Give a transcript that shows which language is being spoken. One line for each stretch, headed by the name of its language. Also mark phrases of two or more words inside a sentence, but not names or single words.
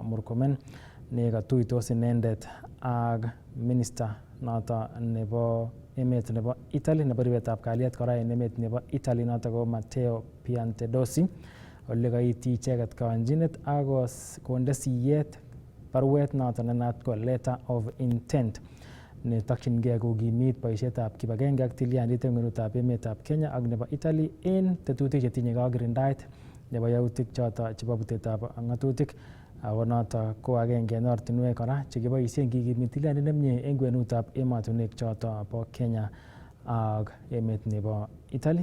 Kalenjin: Murkomen nekatuitos inendet ak minista noto nebo emet nebo Italy nebo ribetab kalyet kora en emet nebo Italy notok ko Matteo Piantedosi ole kaityi icheket kayanchinet ak konde siyet baruet noton nenat ko
English: letter of intent
Kalenjin: netokchingei kokimit boisietab kibagenge ak tilyandit en kwenutab emetab Kenya ak nebo Italy en tetutik chetinye ak kirindaet nebo yautik choto chebo butetab ng'atutik ako noto ko agenge en ortinwek kora chekiboisien kikimit tilyandit nemie en kwenutab emotinwek choto bo Kenya ak emet nebo Italy.